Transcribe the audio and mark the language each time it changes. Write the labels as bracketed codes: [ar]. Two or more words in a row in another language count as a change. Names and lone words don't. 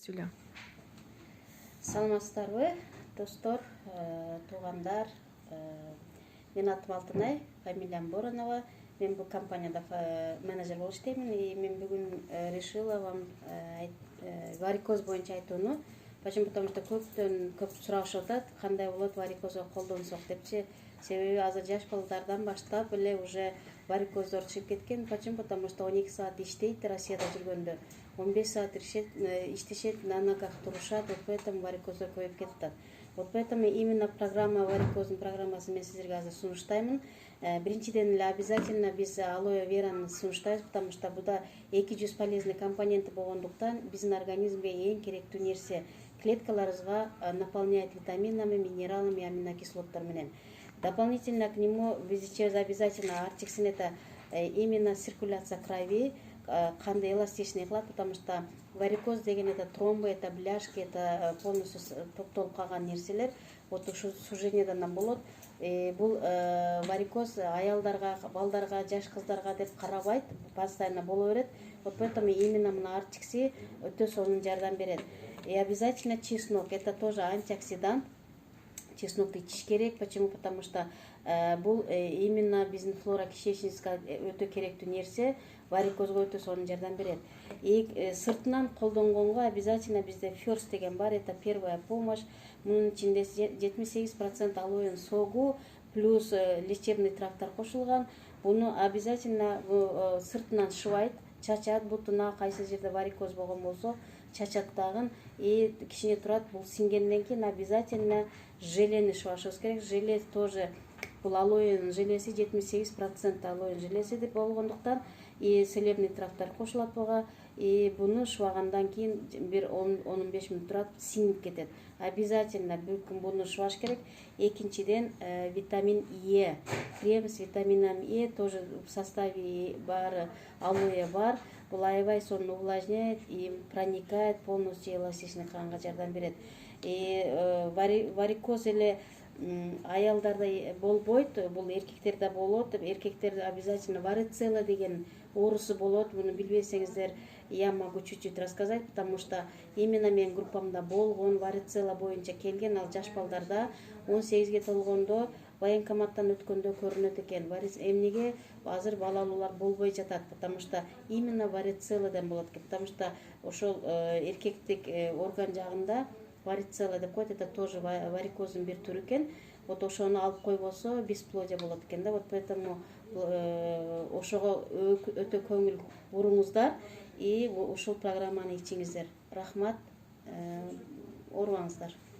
[ky] Сүйлө. Саламатсыздарбы, достор, туугандар. Менин атым Алтынай, фамилиям Боронова. Мен бул компанияда менеджер болуп иштеймин. И мен бүгүн [ru] решила вам [ky] варикоз боюнча айтууну. [ru] Почему? Потому что [ky] көп сурашып атат, кандай болот варикозго колдонсок депчи. Себеби азыр жаш балдардан баштап эле уже варикоздор чыгып кеткен. [ru] Почему? Потому что [ky] 12 саат иштейт Россияда жүргөндө. 15 саат иштешет, [ru] на ногах [ky] турушат, [ru] вот поэтому [ky] варикоздор көбөйүп кетип. [ru] Вот поэтому именно программа [ky] варикоздун программасын мен сиздерге азыр сунуштаймын. Биринчиден эле обязательно биз алоэ вераны сунуштайбыз, [ru] потому что [ky] буда 200 полезный компоненти болгондуктан биздин организмге эң керектүү нерсе. Клеткаларыбызга [ru] наполняет витаминами, минералами, [ky] аминокислоттор менен. [ru] Дополнительно к нему [ky] биз ичебиз [ru] обязательно артиксин, это именно циркуляция крови, [ky] канды эластичный кылат, [ru] потому что [ky] варикоз деген [ru] это тромбы, это бляшки, это полностью [ky] топтолуп калган нерселер. Вот ушу сужениядан болот. Бул варикоз аялдарга, балдарга, жаш кыздарга деп карабайт, постоянно боло берет. [ru] Вот поэтому именно [ky] мына артикси өтө сонун жардам берет. [ru] И обязательно чеснок, это тоже антиоксидант. [ky] Чеснокты ичиш керек. [ru] Почему? Потому что [ky] бул именно биздин флора кишечнигибизге өтө керектүү нерсе, варикозго өтө сонун жардам берет. И сыртынан колдонгонго обязательно бизде First деген бар, [ru] это первая помощь. [ky] Мунун ичинде 78% алоэ согу плюс [ru] лечебный трактор [ky] кошулган. Буну обязательно сыртынан шыбайт, чачат, бутуна кайсы жерде варикоз болгон болсо чачат дагы. И кичине турат, бул сиңгенден кийин обязательно желени шыбашыбыз керек. Желе тоже, бул алоэ желеси 78% алоэ желеси деп болгондуктан [ru] и целебный трактор [ky] кошулат буга. И буну шыбагандан кийин бир 10-15 мүнөт турат, сиңип кетет. Обязательно бир күн буну шыбаш керек. Экинчиден витамин Е. [ru] Крем с витамином Е тоже в составе [ky] бар, алоэ бар. Бул аябай сонун [ru] увлажняет и проникает полностью эластичный [ky] канга жардам берет. И варикоз эле аялдарда болбойт, бул эркектерде болот. Эркектерде обязательно варицелла деген оорусу болот. Буну билбесеңиздер, [ru] я могу чуть-чуть рассказать, потому что именно [ky] мен группамда болгон варицелла боюнча келген, ал жаш балдарда 18ге толгондо военкоматтан өткөндө көрүнөт экен. Эмнеге азыр балалуулар болбой жатат? [ru] Потому что именно [ky] варицелладан болот экен. [ru] Потому что [ky] ошол эркектик орган жагында варицелла деп коет, [ru] это тоже [ky] варикоздун бир түрү экен. Вот ошону алып койбосо бесплодие болот экен да. [ru] Вот поэтому [ky] ошого өтө көңүл буруңуздар и ушул программаны ичиңиздер. Рахмат, оорубаңыздар.